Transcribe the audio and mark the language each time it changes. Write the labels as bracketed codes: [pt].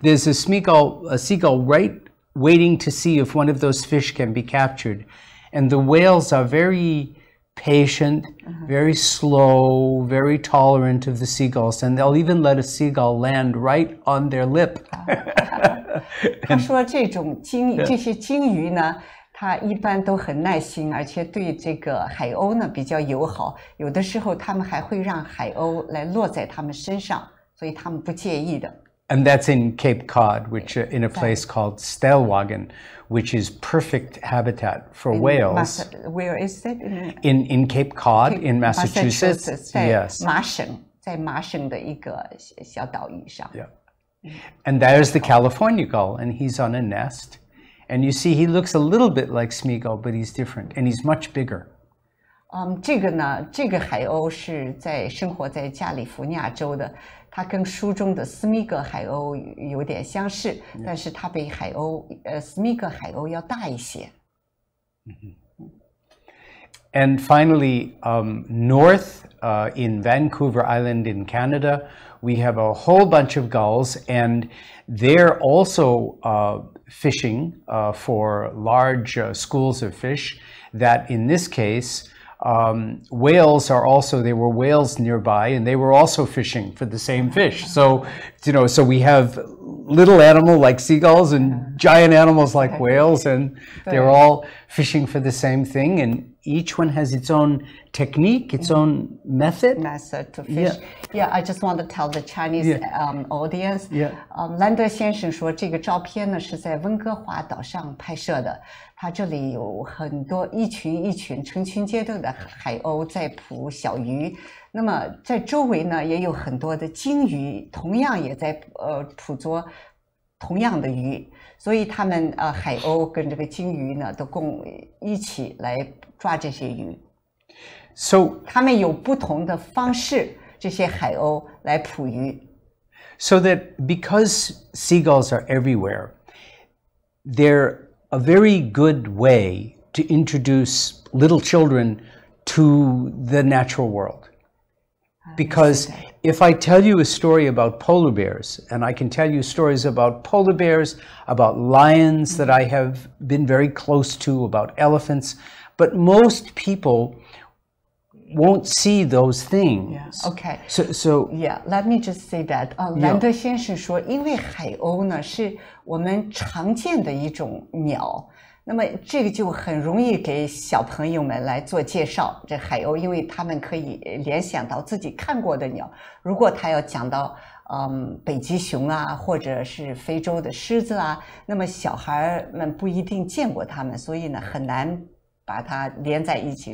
[en] There's a seagull right waiting to see if one of those fish can be captured, and the whales are very patient, very slow, very tolerant of the seagulls, and they'll even let a seagull land right on their lip. [zh] 他说这些鲸鱼呢，它一般都很耐心，而且对这个海鸥呢比较友好。有的时候他们还会让海鸥来落在他们身上，所以他们不介意的。 [en] And that's in Cape Cod, which in a place called Stellwagen, which is perfect habitat for whales. Where is it? In Cape Cod, in Massachusetts. Yes. [zh] 在麻省的一个小岛屿上。 [en] Yeah. And there's the California gull, and he's on a nest. And you see, he looks a little bit like Smeagull, but he's different, and he's much bigger. [zh] 这个海鸥是生活在加利福尼亚州的，它跟书中的斯密格海鸥有点相似，但是它比斯密格海鸥要大一些。 [en] And finally, north in Vancouver Island in Canada, we have a whole bunch of gulls, and they're also fishing for large schools of fish that, in this case, whales are also, there were whales nearby, and they were also fishing for the same fish. So, so we have little animals like seagulls and giant animals like whales, and they're all fishing for the same thing, and each one has its own technique, its own method to fish. Yeah, I just want to tell the Chinese audience. [zh] Lender 先生说，这个照片呢是在温哥华岛上拍摄的。它这里有很多一群成群结队的海鸥在捕小鱼。那么在周围呢也有很多的鲸鱼，同样也在捕捉同样的鱼，所以他们海鸥跟这个鲸鱼呢都共一起来抓这些鱼。 [en] So [zh] 他们有不同的方式，这些海鸥来捕鱼。 [en] So that because seagulls are everywhere, they're a very good way to introduce little children to the natural world. Because if I tell you a story about polar bears, and I can tell you stories about polar bears, about lions that I have been very close to, about elephants, but most people won't see those things. Yeah. Okay. So yeah, let me just say that. [zh] 兰德先生说，因为海鸥呢是我们常见的一种鸟，那么这个就很容易给小朋友们来做介绍。这海鸥，因为他们可以联想到自己看过的鸟。如果他要讲到北极熊啊，或者是非洲的狮子啊，那么小孩们不一定见过它们，所以呢很难把它连在一起。